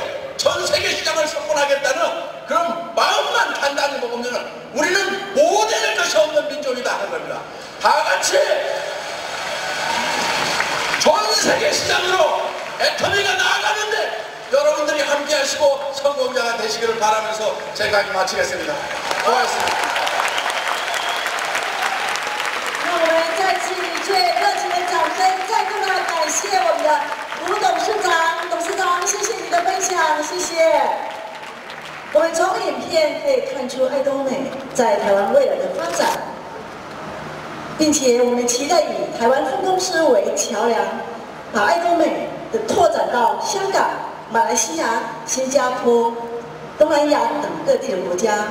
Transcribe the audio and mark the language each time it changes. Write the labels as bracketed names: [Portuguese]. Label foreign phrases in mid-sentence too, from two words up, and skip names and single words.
[Korean] 전 세계 시장을 석권하겠다는 그런 마음만 단단히 먹으면 우리는 모델일 것이 없는 민족이다 하는 겁니다. 다 같이 전 세계 시장으로 애터미가 나아가는데 여러분들이 함께 하시고 성공자가 되시기를 바라면서 제 강의 마치겠습니다. 고맙습니다. [Chinese] 那我们再次以最热情的掌声，再度的感谢我们的吴董事长。董事长，谢谢你的分享，谢谢。我们从影片可以看出爱多美在台湾未来的发展，并且我们期待以台湾分公司为桥梁，把爱多美的拓展到香港、马来西亚、新加坡、东南亚等各地的国家。